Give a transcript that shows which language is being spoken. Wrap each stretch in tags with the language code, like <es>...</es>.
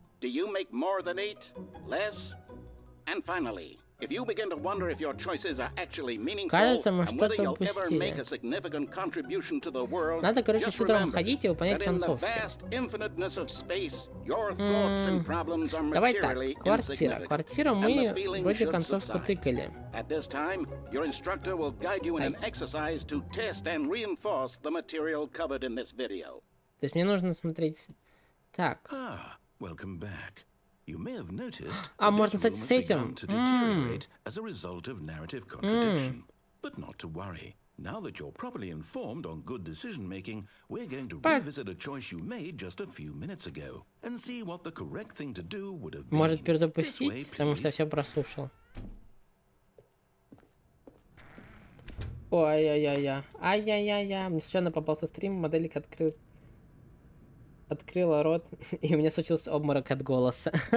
<en>Do you make more than 8? Less? And finally, if you begin to wonder if your choices are actually meaningful and whether you'll ever make a significant contribution to the world, just remember that in the vast infiniteness of space, your thoughts and problems are materially insignificant.</en> <ru>Квартира мы вроде концовку тыкали.</ru> <en>At this time, your instructor will guide you in an exercise to test and reinforce the material covered in this video.</en> <ru>То есть мне нужно смотреть. Так.</ru> <en>Welcome back. You may have noticed</en> <ru>можно, кстати, с этим.</ru> <en>as a result of narrative contradiction. But not to worry. Now that you're properly informed on good decision making, we're going to revisit a choice you made just a few minutes ago and see what the correct thing to do would have been.</en> <ru>Может перезапустить, потому что все прослушал. Ой-ой-ой-ой. Ай-яй-яй-яй. Мне случайно попался стрим, моделик открыла рот, и у меня случился обморок от голоса.</ru>